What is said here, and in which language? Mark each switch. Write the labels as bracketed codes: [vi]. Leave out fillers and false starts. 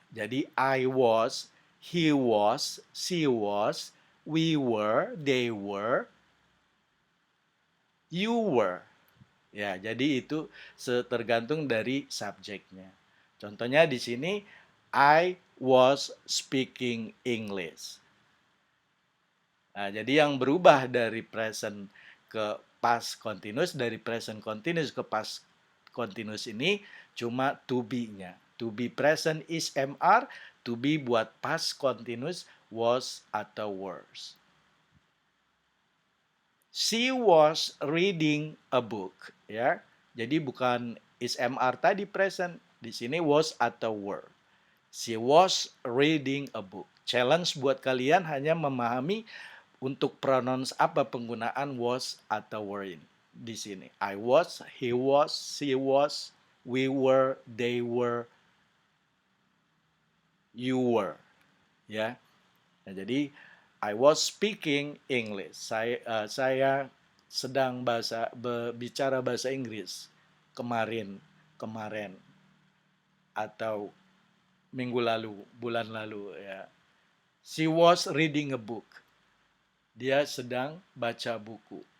[en] Jadi I was, he was, she was, we were, they were, you were. [id] Ya, jadi itu tergantung dari subjeknya. [en] Contohnya di sini I was speaking English. [id] Nah, jadi yang berubah dari present ke past continuous, dari present continuous ke past continuous ini cuma to be-nya. [en] To be present is mr, to be buat past continuous was atau was. She was reading a book, ya. [id] Jadi bukan is mr tadi present, di sini was atau were. [en] She was reading a book. [id] Challenge buat kalian hanya memahami untuk pronouns apa penggunaan was atau were ini. [en] Di sini I was, he was, she was, we were, they were, you were. Ya. Nah, jadi I was speaking English. [id] Saya sedang bicara bahasa Inggris kemarin atau minggu lalu, bulan lalu ya. [en] She was reading a book. [id] Dia sedang baca buku.